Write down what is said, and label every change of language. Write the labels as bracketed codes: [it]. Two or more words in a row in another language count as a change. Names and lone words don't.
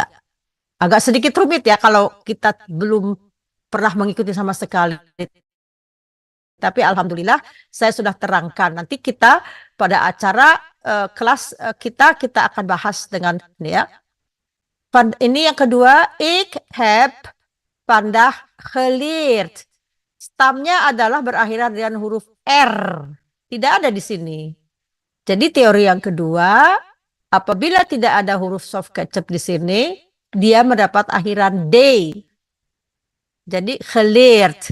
[id] Agak sedikit rumit ya kalau kita belum pernah mengikuti sama sekali. Tapi alhamdulillah saya sudah terangkan. Nanti kita pada acara kelas kita akan bahas dengan ini ya. Ini yang kedua, [nl] ik heb vandaag geleerd. [id] Stamnya adalah berakhiran dengan huruf R. Tidak ada di sini. Jadi teori yang kedua, apabila tidak ada huruf [nl] soft ketchup [id] di sini, dia mendapat akhiran D. Jadi geleerd.